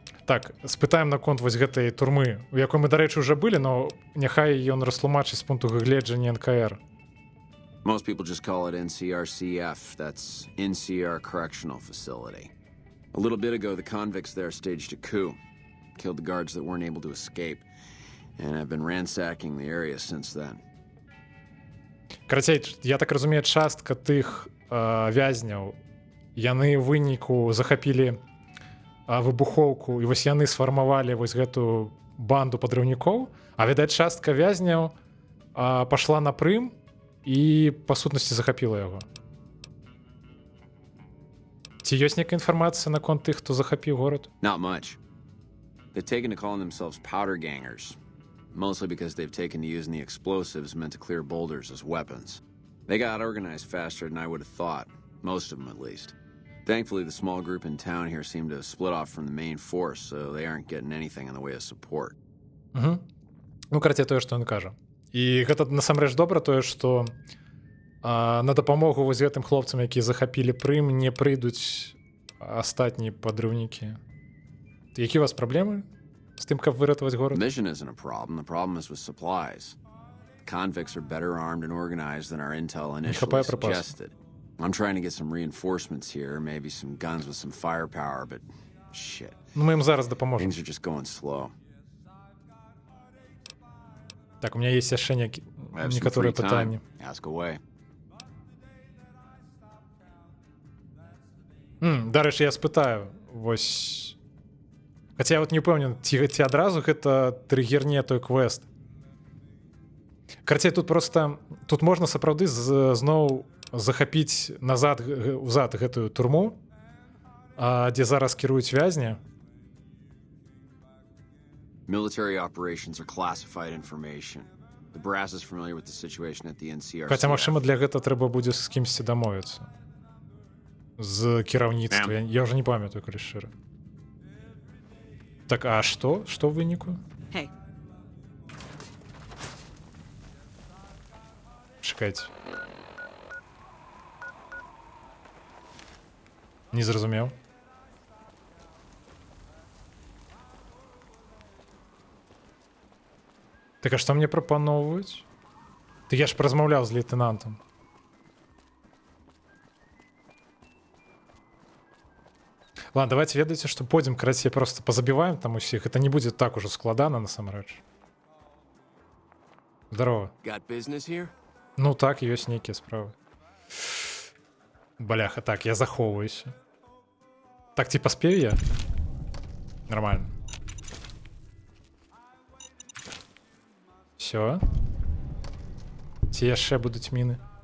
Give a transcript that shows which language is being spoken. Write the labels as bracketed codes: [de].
[be] Так, спытаем наконт вось гэтай турмы, у якой мы, дарэчы, уже былі, но няхай ён растлумачыць з пункту гледжання НКР. [en] Most people just call it NCRCF. That's NCR Correctional Facility. A little bit ago, the convicts there staged a coup, killed the guards that weren't able to escape, and have been ransacking the area since then. [be] Карацей, я так разумею, частка тых вязняў, яны ў выніку захапілі выбухоўку, і вось яны сфармавалі вось гэту банду падрыўнікоў, а, відаць, частка вязняў пашла на Прым і, па сутнасці, захапіла яго. Ці ёсць нейкая інфармацыя наконт тых, хто захапіў горад? [en] Not much. They've taken to calling themselves powder gangers, mostly because they've taken to using the explosives meant to clear boulders as weapons. They got organized faster than I would have thought, most of them at least. Thankfully, the small group in town here seem to have split off from the main force, so they aren't getting anything in the way of support. [be] Ну, карацей, тое, што ён кажа. І гэта насамрэч добра тое, што на дапамогу вось гэтым хлопцам, якія захапілі Прым, не прыйдуць астатнія падрыўнікі. Які у вас праблемы з тым, каб выратаваць горад? [en] The mission isn't a problem. The problem is with supplies. The convicts are better armed and organized than our intel initially suggested. I'm trying to get some reinforcements here, maybe some guns with some firepower, but shit. [be] Ну, мы ім зараз дапаможам. [en] Things are just going slow. [be] Так, [ru] у меня есть [be] яшчэ [en] I have some [be] некаторыя [en] free time. [be] пытанні. [en] Ask away. [be] Дарэчы, я спытаю, вось Хаця я вот не ўпэўнены, ці адразу гэта трыгерне той квест. Карацей, тут просто тут можна сапраўды зноў захапіць назад узад гэтую турму, дзе зараз кіруюць вязні. [en] Military operations are classified information. The brass is familiar with the situation at the NCR. [be] Хаця, магчыма, для гэта трэба будзе з кімсьці дамовіцца. З кіраўніцтва. Я ўжо не памятаю, калі шчыра. Так, а што? Што ў выніку? [en] Hey, [be] Чакайце. Не зразумеў. Так а што мне прапаноўваюць? Ты я ж размаўляў з лейтенантам. [ru] Ладно, давайте [be] ведаеце, што пойдзем, карацей, просто пазабіваем там усіх. Это не будзе так ужо складана, насамрэч. Здарова. [en] Got business here? [be] Ну так, ёсць нейкія справы. Баляха, так, я захоўваюся. Так, ці паспею я? Нормально. Всё. Ці яшчэ будуць міны?